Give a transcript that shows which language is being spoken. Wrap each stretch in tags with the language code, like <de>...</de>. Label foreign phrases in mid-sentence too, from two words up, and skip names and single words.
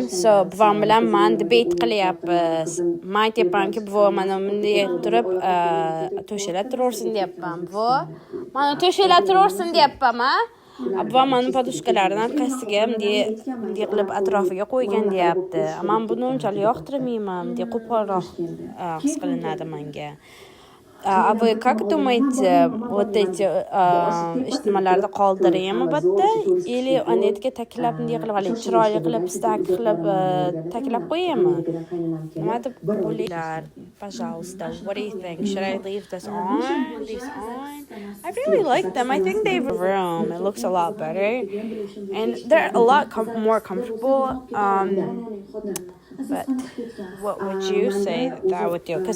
<uz>So, buvam bilan man debate qilyapmiz. Men aytyapmanki, buva mana bunday turib, to'shalab turarsin deyapman. Buva, mana to'shalab turarsin deyapman, a? Buva mani podushkalarini orqasiga bunday qilib atrofiga qo'ygan deyapti. Men buni unchalik yoqtirmayman, bunday qo'polroq his qilinadi menga.</uz> <ru>А вы как думаете, вот эти</ru> <uz>ijtimolarda qoldiraymi bitta или anetga taklab bunday qilib olay, chiroyli qilib stack qilib taklab qo'yaymi? Nima deb o'ylaylar?</uz> <ru>Пожалуйста,</ru> <en>what do you think? Should I leave this on? These on? I really like them. I think they've room. It looks a lot better, and they're a lot more comfortable. But what would you say that I would do?</en>